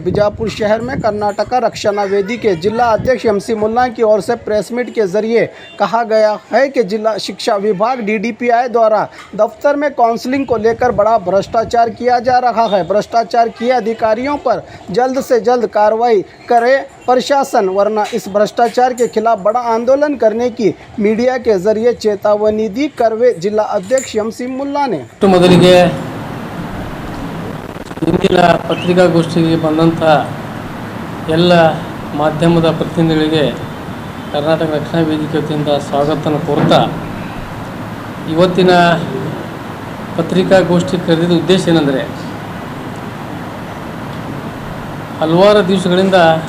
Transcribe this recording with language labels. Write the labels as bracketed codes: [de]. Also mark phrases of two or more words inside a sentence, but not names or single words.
[hi] बीजापुर शहर में कर्नाटक रक्षणा वेदी के जिला अध्यक्ष एमसी मुल्ला की ओर से [en] press meet [hi] के जरिए कहा गया है कि जिला शिक्षा विभाग डीडीपीआई द्वारा दफ्तर में काउंसलिंग को लेकर बड़ा भ्रष्टाचार किया जा रहा है। भ्रष्टाचार किए अधिकारियों पर जल्द से जल्द कार्रवाई करे प्रशासन, वरना इस भ्रष्टाचार के खिलाफ बड़ा आंदोलन करने की मीडिया के जरिए चेतावनी दी करवे जिला अध्यक्ष एमसी मुल्ला ने। [kn] ಮೊದಲಿಗೆ ಇಂದಿನ ಪತ್ರಿಕಾಗೋಷ್ಠಿಗೆ ಬಂದಂಥ ಎಲ್ಲ ಮಾಧ್ಯಮದ ಪ್ರತಿನಿಧಿಗಳಿಗೆ ಕರ್ನಾಟಕ ರಕ್ಷಣಾ ವೇದಿಕೆ ವತಿಯಿಂದ ಸ್ವಾಗತವನ್ನು ಕೋರುತ್ತಾ, ಇವತ್ತಿನ ಪತ್ರಿಕಾಗೋಷ್ಠಿ ಕರೆದಿದ್ದ ಉದ್ದೇಶ ಏನೆಂದರೆ, ಹಲವಾರು ದಿವಸಗಳಿಂದ